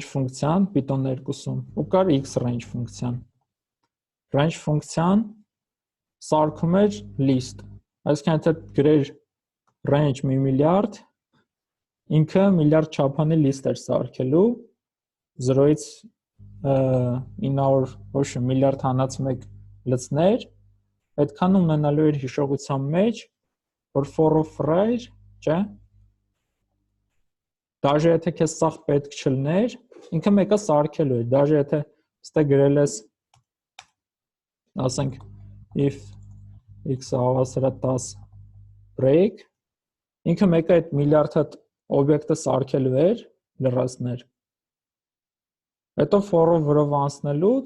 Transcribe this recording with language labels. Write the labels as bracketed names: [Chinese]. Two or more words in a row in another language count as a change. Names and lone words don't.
[Armenian] ֆունկցիան Python 2-ում ու կար [English] x range [Armenian] ֆունկցիան։ Range ֆունկցիան սարքում էր list, այսինքն եթե գրեր range 1 միլիարդ, ինքը միլիարդ չափանի list էր սարքելու 0-ից 900 ոչ միլիարդ հանած 1 լցներ, այդքան ունենալու էր հիշողության մեջ, որ [English] for of range, [Armenian] չէ՞։ Դաժե եթե քեզ սաղ պետք չլներ, ինքը մեկը սարքելու է, դաժե եթե ստե գրել ես, ասենք if x-ը հավասար է 10 break, ինքը մեկը այդ միլիարդ հատ օբյեկտը սարքելու էր, լրացներ։ Հետո for-ով վրով անցնելուց